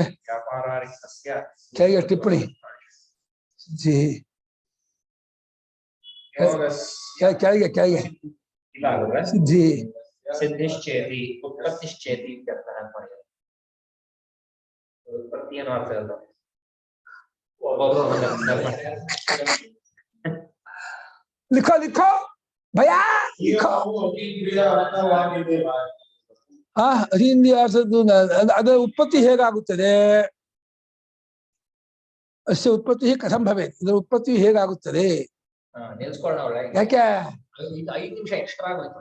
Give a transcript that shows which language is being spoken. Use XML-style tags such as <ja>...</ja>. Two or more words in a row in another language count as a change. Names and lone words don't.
<kn>ಕೆಳಗೆ ಟಿಪ್ಪಣಿ ಸಿದ್ಧಿ ಕೆಳಗೆ ಕೆಳಗೆ ಸಿದ್ಧಿ</kn> <sa>ಸಿದ್ಧಿಶ್ಚೇತಿ ಉತ್ಪತ್ತಿಶ್ಚೇತಿ</sa> <kn>ಉತ್ಪತ್ತಿ ಏನು ಅರ್ಥ ಅಲ್ಲ.</kn> <hi>लिखो लिखो भैया लिखो.</hi> <kn>ಅದರ ಉತ್ಪತ್ತಿ ಹೇಗಾಗುತ್ತದೆ?</kn> <sa>ಅಷ್ಟೇ ಉತ್ಪತ್ತಿ ಕಥಂ ಭವೇತ್.</sa> <kn>ಇದರ ಉತ್ಪತ್ತಿ ಹೇಗಾಗುತ್ತದೆ? ಯಾಕೆ? 5 ನಿಮಿಷ ಎಕ್ಸ್ಟ್ರಾ ಆಗೋಯ್ತು.</kn>